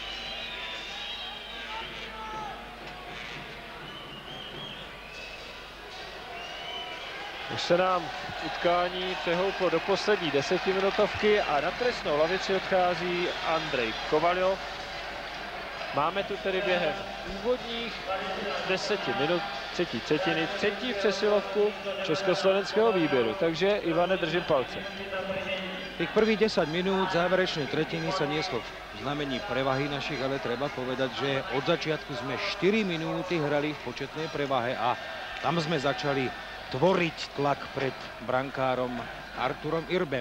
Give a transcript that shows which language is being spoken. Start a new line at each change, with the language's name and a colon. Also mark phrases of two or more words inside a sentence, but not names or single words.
Czech: Už se nám utkání přehouplo do poslední desetiminutovky a na trestnou lavici odchází Andrej Kovaljov. Máme tu tedy během úvodních 10 minut třetí třetiny, třetí přesilovku československého výběru. Takže Ivane, držím palce.
Slovak: Tých prvých 10 minút záverečnej tretiny sa nieslo v znamení prevahy našich, ale treba povedať, že od začiatku sme 4 minúty hrali v početnej prevahe a tam sme začali tvoriť tlak pred brankárom Arturom Irbem.